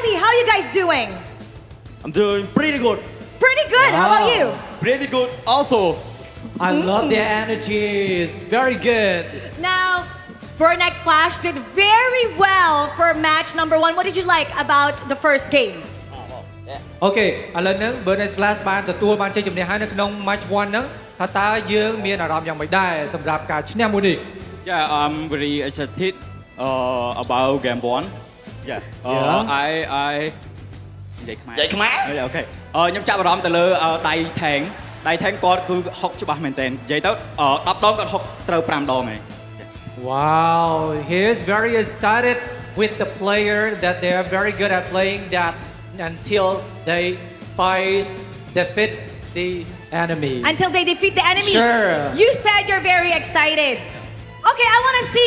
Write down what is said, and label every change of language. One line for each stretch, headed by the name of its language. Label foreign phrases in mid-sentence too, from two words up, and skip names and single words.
English: How you guys doing? I'm doing pretty good. Pretty good. How about you? Pretty good also. I love their energy. It's very good. Now, Burn X Flash did very well for match number 1. What did you like about the first game?
Khmer: អូខេឥឡូវហ្នឹង Burn X Flash បានទទួលបានជ័យជំនះហើយនៅក្នុង match 1 ហ្នឹងថាតើយើងមានអារម្មណ៍យ៉ាងម៉េចដែរសម្រាប់ការឈ្នះមួយនេះ
English: Yeah, I'm very excited about game 1. Yeah.
Khmer: I និយាយខ្មែរនិយាយខ្មែរអូខេខ្ញុំចាប់អារម្មណ៍ទៅលើដៃថេងគាត់គឺហុកច្បាស់មែនតើនិយាយទៅ10ដងគាត់ហុកត្រូវ5ដងឯង
English: Wow, he is very excited with the player that they are very good at playing that until they defeat the enemy. Until they defeat the enemy. Sure. You said you're very excited. Okay, I want to see.